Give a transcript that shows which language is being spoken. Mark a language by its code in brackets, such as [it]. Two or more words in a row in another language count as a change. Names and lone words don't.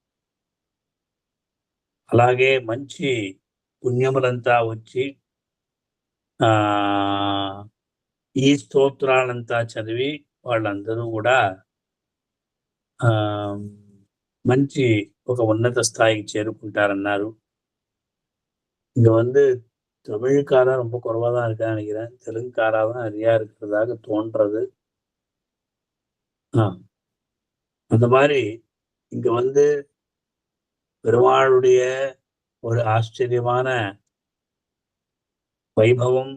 [te] అలాగే మంచి పుణ్యములంతా వచ్చి ఈ స్తోత్రాలంతా చదివి వాళ్ళందరూ కూడా మంచి ఒక ఉన్నత స్థాయికి చేరుకుంటారన్నారు. [ta] இங்க வந்து தமிழ்காரன் ரொம்ப குறைவா தான் இருக்கான்னு நினைக்கிறேன். தெலுங்குக்காரா தான் நிறையா இருக்கிறதாக தோன்றது. அந்த மாதிரி இங்க வந்து பெருமாளுடைய ஒரு ஆச்சரியமான வைபவம்.